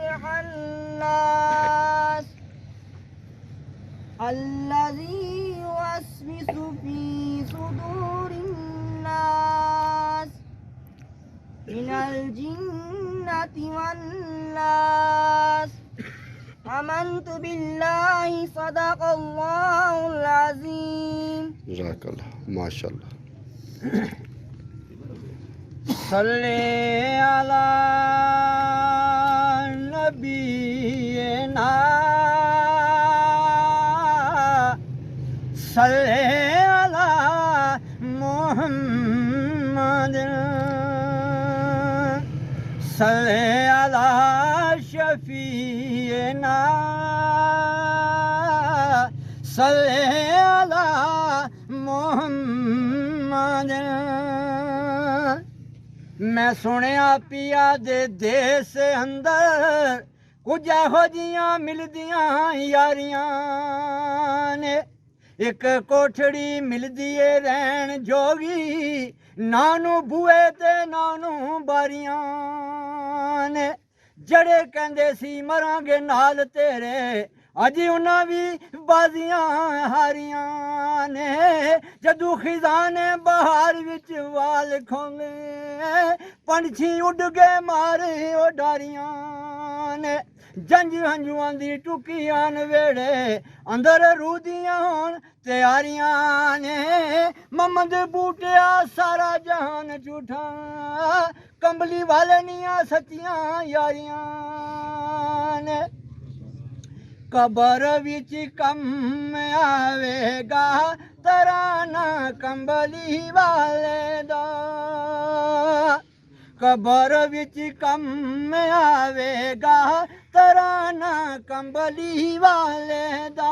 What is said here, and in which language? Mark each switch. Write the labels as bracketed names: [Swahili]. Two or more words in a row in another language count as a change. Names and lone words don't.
[Arabic] الخناس الذي يوسوس في صدور الناس من الجنة والناس. آمنت بالله صدق الله العظيم. جزاک اللہ، ماشاء اللہ. صلی علی نبینا صلی علی محمد صلی علی شفیعنا صلی علی محمد. [Punjabi] میں سنیا پیا دے دیس اندر کچھ ایہو جیاں ملدیاں یاریاں نے. ایک کوٹھڑی ملدی ہے رہن جوگی، نانو بوئے تے نانو باریاں نے. جڑے کہندے سی مراں گے نال تیرے، اجی انہاں بھی بازیاں ہاریاں نے. جدو خزان بہار وچ وال کھوندے، پنچھی اڈ گئے مارے او ڈاریاں نے. جنج ہنجواں دی ٹکیاں ویڑے اندر رودیاں ہون تیاریاں نے. محمد بوٹیا سارا جہان جھوٹا، کمبلی والے نیاں سچیاں یاریاں نے. قبر وچ کم آوے گا ترانہ کمبلی والے دا. قبر وچ کم آوے گا ترانہ کمبلی والے دا.